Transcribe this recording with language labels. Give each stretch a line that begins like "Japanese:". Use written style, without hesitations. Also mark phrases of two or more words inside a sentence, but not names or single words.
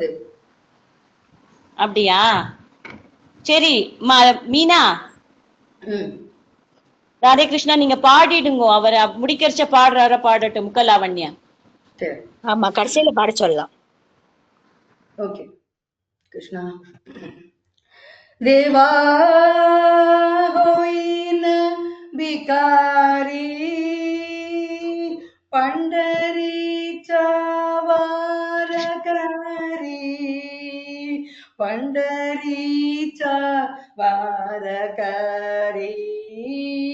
Tamil: அப்படியா? சரி மீனா. ராதே கிருஷ்ணா நீங்க பாடிடுங்க. அவர் முடிக்கிறச்ச பாடுறார பாடட்டும் முகலாவண்யா. ஆமா கடைசியில பாட சொல்லலாம். ஓகே கிருஷ்ணா.
Marathi: देवा होईन भिकारी पंढरीचा वार करी पंढरीचा वार करी